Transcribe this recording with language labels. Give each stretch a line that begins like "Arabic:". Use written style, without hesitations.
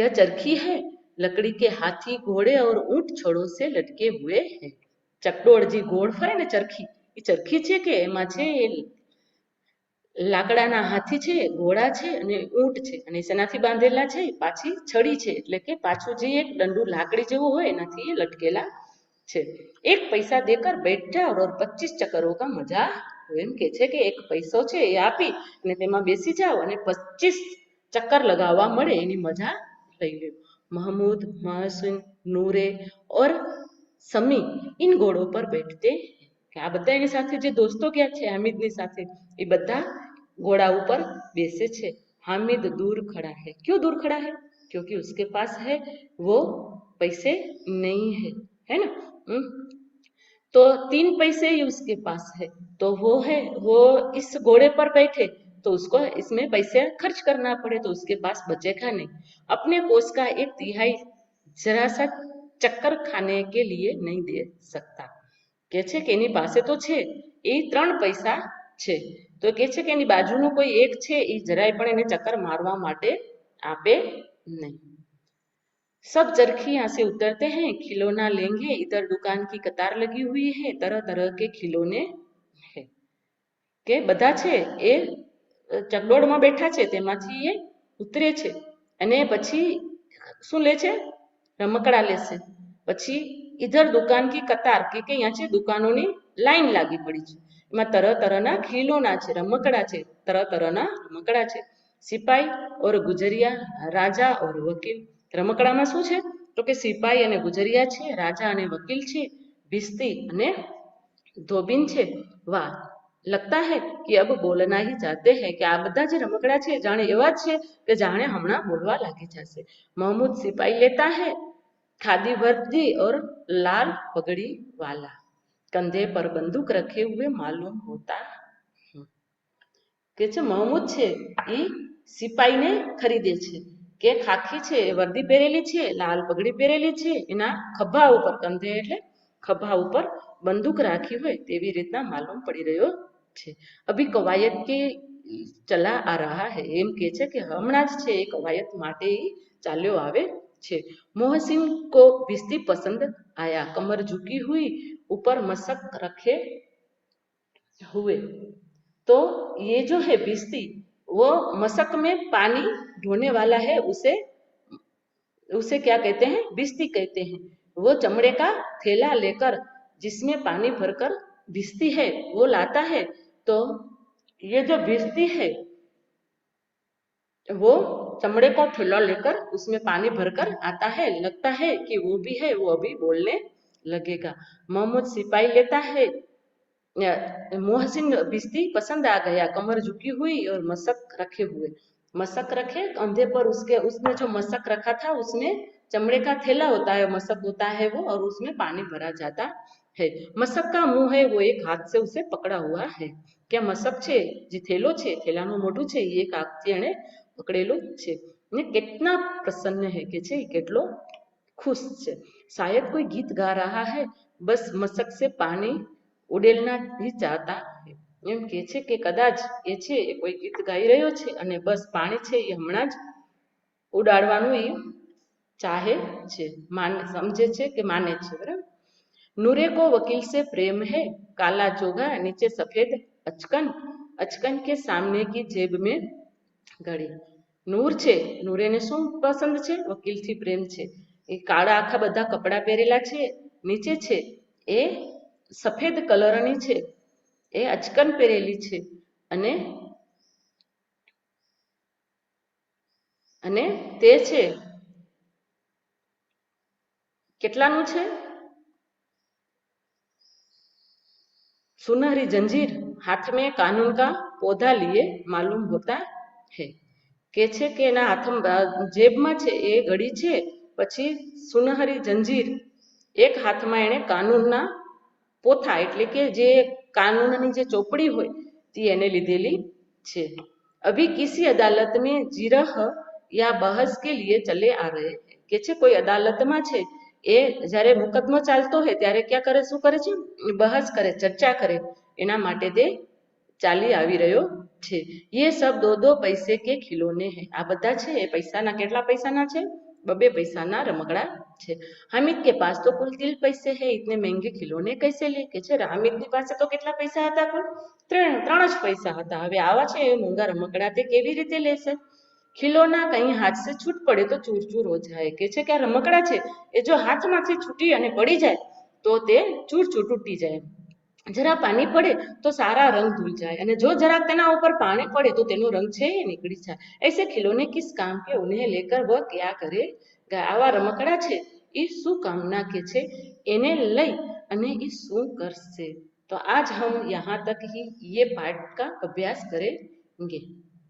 Hindi: यह चरखी है, लकड़ी के हाथी घोड़े और ऊंट छोड़ों से लटके हुए है।
Gujarati: ચકડોળ જે ગોળ ફરે ને ચરખી, એ ચરખી છે કે એમાં છે લાકડાના હાથી છે, ઘોડા છે અને ઊંટ છે, અને શેનાથી બાંધેલા છે? પાછી છડી છે, એટલે કે પાછું જે એક દંડુ લાકડી જેવું હોય એનાથી લટકેલા છે।
Hindi: એક પૈસા દેકર બેઠ જાઓ और 25 ચક્કરોं का मजा।
Gujarati: એમ કે છે કે એક પૈસો છે એ આપી અને તેમાં બેસી જાઓ અને 25 ચક્કર લગાવવા મળે એની મજા લઈ લો।
Hindi: महमूद, महसिन, नूरे और समी इन घोड़ों पर बैठते हैं।
Gujarati: કે આ બધા એની સાથે જે દોસ્તો ગયા છે હામિદની સાથે એ બધા घोड़ा ऊपर बेसे छे।
Hindi: हामिद दूर खड़ा है। क्यों दूर खड़ा है? क्योंकि उसके पास है वो पैसे नहीं है ना। तो 3 पैसे ही उसके पास है, तो वो इस घोड़े पर बैठे तो उसको इसमें पैसे खर्च करना पड़े, तो उसके पास बचेगा नहीं। अपने कोष का 1/3 जरा सा चक्कर खाने के लिए नहीं दे सकता।
Gujarati: કે છે કે એની પાસે તો છે એ 3 પૈસા છે, તો કે છે કે એની બાજુનો કોઈ એક છે એ જરાય પણ એને ચક્કર મારવા માટે આપે નહીં।
Hindi: सब चरखी यहाँ से उतरते हैं, खिलौना लेंगे, इधर दुकान की कतार लगी हुई है, तरह तरह के खिलौने है।
Gujarati: કે બધા છે એ ચકડોળમાં બેઠા છે તેમાંથી એ ઉતરે છે અને પછી શું લે છે? રમકડા લેશે। પછી
Hindi: इधर दुकान की कतार
Gujarati: કે અહીંયા છે દુકાનોની લાઈન લાગી પડી છે, એમાં તરહ તરહના ખીલોના છે, રમકડા છે, તરહ તરહના રમકડા છે।
Hindi: સિપાઈ और गुजरिया, राजा और वकील।
Gujarati: રમકડામાં શું છે? તો કે સિપાઈ અને ગુજરિયા છે, રાજા અને વકીલ છે, ભિસ્તી અને ધોબીન છે। વાહ,
Hindi: लगता है कि अब बोलना ही चाहते हैं कि
Gujarati: आ બધા જે રમકડા છે જાણે એવા જ છે કે જાણે હમણાં બોલવા લાગી જશે।
Hindi: महमूद सिपाही लेता है खादी वर्दी और लाल पगड़ी वाला, कंधे पर बंदूक रखे हुए मालूम होता है।
Gujarati: કે છે महमूद છે એ સિપાહીને ખરીદે છે કે ખાખી છે વર્દી પહેરેલી છે, લાલ પગડી પહેરેલી છે, એના ખભા ઉપર, કંધે એટલે ખભા ઉપર બંદૂક રાખી હોય તેવી રીતના માલુમ પડી રહ્યો છે।
Hindi: અભી કવાયત કે ચલા આ રહા હૈ,
Gujarati: એમ કે છે કે હમણાં જ છે એ કવાયત માટે ચાલ્યો આવે છે।
Hindi: मोहसिन को भिस्ती पसंद आया, कमर झुकी हुई, ऊपर मशक रखे हुए। तो ये जो है भिस्ती वो मशक में पानी ढोने वाला है, उसे क्या कहते हैं? भिस्ती कहते हैं। वो चमड़े का थैला लेकर जिसमें पानी भरकर भिस्ती है वो लाता है। तो ये जो भिस्ती है वो चमड़े का थैला लेकर उसमें पानी भरकर आता है। लगता है कि वो भी है, वो अभी बोलने लगेगा। महमूद सिपाही लेता है, मोहसिन भिस्ती पसंद आ गया, कमर झुकी हुई और मशक रखे हुए। मशक रखे कंधे पर, उसने जो मशक रखा था उसमें चमड़े का थैला होता है, मशक होता है वो, और उसमें पानी भरा जाता है। मशक का मुंह है वो एक हाथ से उसे पकड़ा हुआ है।
Gujarati: क्या मशक છે જે થેલો છે, થેલાનું મોઢું છે એ એક હાથથી એણે પકડેલું છે। ને કેટલા પ્રસન્ન है કે છે કેટલો खुश છે।
Hindi: शायद कोई गीत गा रहा है, बस मशक से पानी ઉડેલના ही चाहता है।
Gujarati: એમ કે છે કે કદાચ એ છે એ કોઈ ગીત ગાઈ રહ્યો છે અને બસ પાણી છે એ હમણાં જ ઉડાડવાનું એ ચાહે છે, સમજે છે કે માને છે, બરાબર।
Hindi: नूरे को वकील से प्रेम है, काला चोगा नीचे सफेद अचकन, अचकन के सामने की जेब में घड़ी।
Gujarati: नूर છે, નૂરેને શું પસંદ છે? વકીલથી પ્રેમ છે। એ કાળા આખા બધા કપડા પહેરેલા છે, નીચે છે એ સફેદ કલરની છે, એ અચકન પહેરેલી છે અને તે છે કેટલાનું છે?
Hindi: सुनहरी जंजीर हाथ में कानून का पौधा लिए मालूम होता है।
Gujarati: કે છે કે એના હાથમાં જેબમાં છે એ ઘડી છે, પછી સુનહરી જંજીર એક હાથમાં એણે કાનૂનના પોથા એટલે કે જે કાનૂનની જે ચોપડી હોય તે એને લીધેલી છે।
Hindi: अभी किसी अदालत में जिरह या बहस के लिए चले आ रहे हैं।
Gujarati: કે છે કોઈ અદાલતમાં છે એ જ્યારે મુકદ્દમો ચાલતો હોય ત્યારે ક્યાં કરે, શું કરે છે? બહસ કરે, ચર્ચા કરે, એના માટે તે ચાલી આવી રહ્યો છે।
Hindi: ये सब दो दो पैसे के खिलौने हैं।
Gujarati: આ બધા છે એ પૈસાના, કેટલા પૈસાના છે? બબે પૈસાના રમકડા છે।
Hindi: हामिद के पास तो कुल 3 पैसे है, इतने महंगे खिलौने कैसे ले?
Gujarati: કે છે હામિદની પાસે તો કેટલા પૈસા હતા? કુલ 3 જ પૈસા હતા। હવે આવા છે એ મોંઘા રમકડા તે કેવી રીતે લેશે?
Hindi: खिलौना कहीं हाथ से छूट पड़े तो चूर चूर हो जाए।
Gujarati: કે છે કે આ રમકડા છે એ જો હાથમાંથી છૂટી અને પડી જાય તો તે ચૂર ચૂર તૂટી જાય।
Hindi: जरा पानी पड़े तो सारा रंग धुल जाए,
Gujarati: અને જો જરાક તેના ઉપર પાણી પડે તો તેનો રંગ છે એ નીકળી જાય।
Hindi: ऐसे खिलौने किस काम के, उन्हें लेकर वह क्या करेगा?
Gujarati: આવા રમકડા છે એ શું કામના કે છે એને લઈ અને એ શું કરશે?
Hindi: तो आज हम यहाँ तक ही ये पाठ का अभ्यास करेंगे।